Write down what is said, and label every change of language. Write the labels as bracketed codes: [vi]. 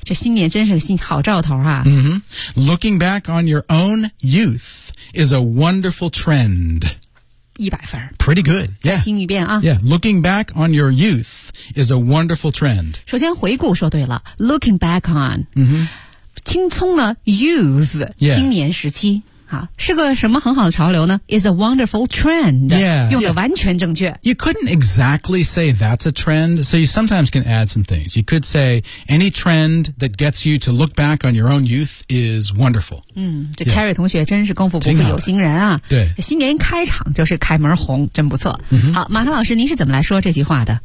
[zh] 这新年真是新好兆头啊、 [en] looking back on your own youthis a wonderful trend. [zh] 100分 [en] Pretty good. Yeah. [zh] 再听一遍啊。 [en] Yeah, looking back on your youth is a wonderful trend. [zh] 首先回顾说对了 [en] looking back on,、 [zh] 青葱呢 youth,、 [en] yeah. [zh] 青年时期是个什么很好的潮流呢 [en] is a wonderful trend. Yeah. [zh] 用得完全正确。Yeah. [en] You couldn't exactly say that's a trend, so you sometimes can add some things. You could say any trend that gets you to look back on your own youth is wonderful. [zh] 这 Carrie 同学真是功夫不负有心人啊。对。新年开场就是开门红真不错。好马克老师您是怎么来说这句话的